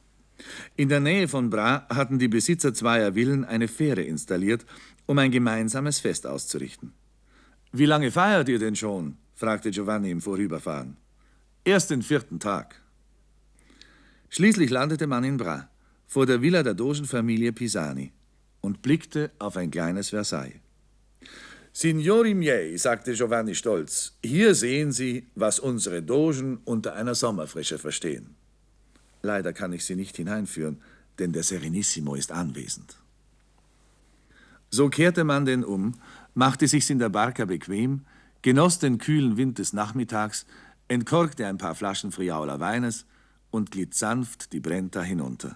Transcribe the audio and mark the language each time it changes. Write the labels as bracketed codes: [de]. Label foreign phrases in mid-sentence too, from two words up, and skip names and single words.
[de] In der Nähe von Bra hatten die Besitzer zweier Villen eine Fähre installiert, um ein gemeinsames Fest auszurichten. »Wie lange feiert ihr denn schon?« fragte Giovanni im Vorüberfahren. »Erst den 4. Tag.« Schließlich landete man in Bra, vor der Villa der Dogenfamilie Pisani, und blickte auf ein kleines Versailles. [it] »Signori miei«, [de] sagte Giovanni stolz, »hier sehen Sie, was unsere Dogen unter einer Sommerfrische verstehen.« Leider kann ich Sie nicht hineinführen, denn der Serenissimo ist anwesend. So kehrte man denn um, machte sich's in der Barca bequem, genoss den kühlen Wind des Nachmittags, entkorkte ein paar Flaschen Friaula Weines und glitt sanft die Brenta hinunter.